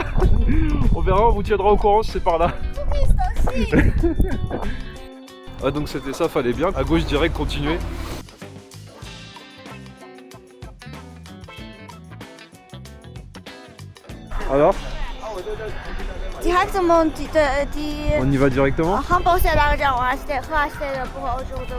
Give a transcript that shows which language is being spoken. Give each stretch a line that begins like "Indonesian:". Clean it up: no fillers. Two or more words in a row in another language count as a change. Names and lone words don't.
French: On verra, on vous tiendra au courant si c'est par là. Ah, donc c'était ça, fallait bien. À gauche, direct, continuer. Alors? Directement, On y va directement?
Chinese: 很抱歉大家，我还是得喝，还是得不好受的。